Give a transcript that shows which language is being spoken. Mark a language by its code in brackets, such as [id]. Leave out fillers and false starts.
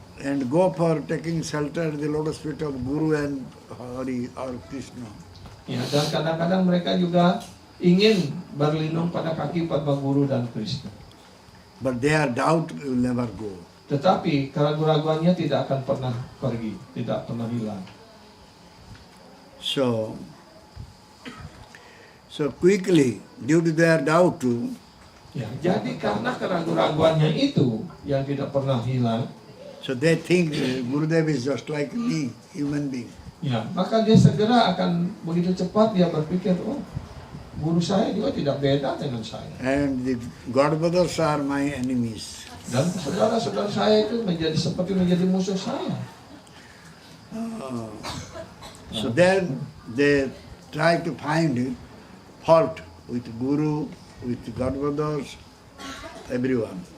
[en] And go for taking shelter in the lotus feet of Guru and Hari or Krishna. [id] Ya, dan kadang-kadang mereka juga ingin berlindung pada kaki Padma Guru dan Krishna. [en] But their doubt will never go. [id] Tetapi keraguan-raguannya tidak akan pernah pergi, tidak pernah hilang. [en] So quickly, due to their doubt, [id] Ya, jadi karena keraguan-raguannya itu yang tidak pernah hilang, [en] so they think Gurudev is just like me, human being. [id] ya, maka dia segera akan begitu cepat dia berpikir, oh, guru saya juga tidak beda dengan saya. [en] And the Godbrothers are my enemies. [id] Dan saudara-saudara saya itu menjadi musuh saya. [en] So then they try to find fault with Guru, with Godbrothers, everyone.